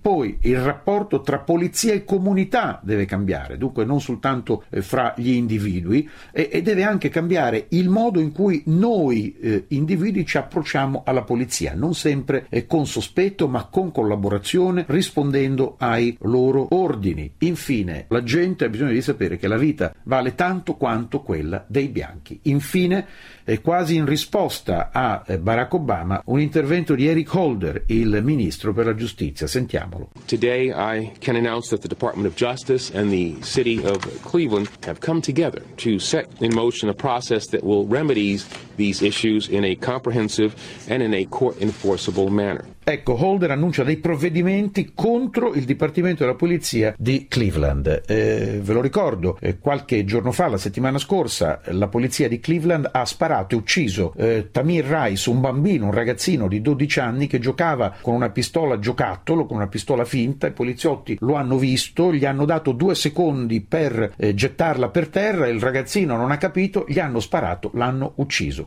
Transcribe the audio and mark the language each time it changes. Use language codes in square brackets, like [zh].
[it] Poi il rapporto tra polizia e comunità deve cambiare, dunque non soltanto fra gli individui, e deve anche cambiare il modo in cui noi individui ci approcciamo alla polizia, non sempre con sospetto ma con collaborazione, rispondendo ai loro ordini. Infine, la gente ha bisogno di sapere che la vita vale tanto quanto quella dei bianchi. Infine, quasi in risposta a Barack Obama, un intervento di Eric Holder, il ministro per la giustizia. Sentiamolo. [en] Today I can announce that the Department of Justice and the City of Cleveland have come together to set in motion a process that will remedy these issues in a comprehensive and in a court-enforceable manner. [it] Ecco, Holder annuncia dei provvedimenti contro il Dipartimento della Polizia di Cleveland. Ve lo ricordo, qualche giorno fa, la settimana scorsa, la polizia di Cleveland ha sparato e ucciso Tamir Rice, un bambino, un ragazzino di 12 anni che giocava con una pistola giocattolo, con una pistola finta. I poliziotti lo hanno visto, gli hanno dato 2 secondi per gettarla per terra, il ragazzino non ha capito, gli hanno sparato, l'hanno ucciso.